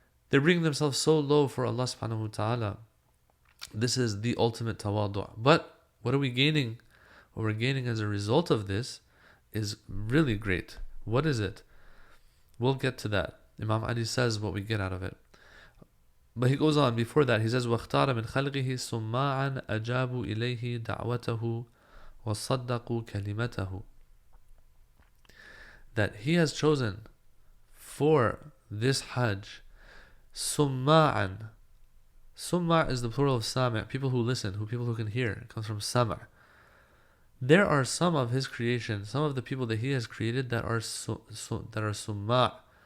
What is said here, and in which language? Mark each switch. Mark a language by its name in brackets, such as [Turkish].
[English] They're bringing themselves so low for Allah subhanahu wa ta'ala. This is the ultimate tawadu'. But what are we gaining? What we're gaining as a result of this is really great. What is it? We'll get to that. Imam Ali says what we get out of it. But he goes on before that. He says, [Arabic] وَاخْتَارَ مِنْ خَلْقِهِ سُمَّاعًا أَجَابُوا إِلَيْهِ دَعْوَتَهُ وَصَدَّقُوا كَلِمَتَهُ. [English] That he has chosen for this Hajj سُمَّاعًا. Summa' is the plural of sami', people who listen, people who can hear. It comes from sama'. There are some of his creation, some of the people that he has created that are summa'.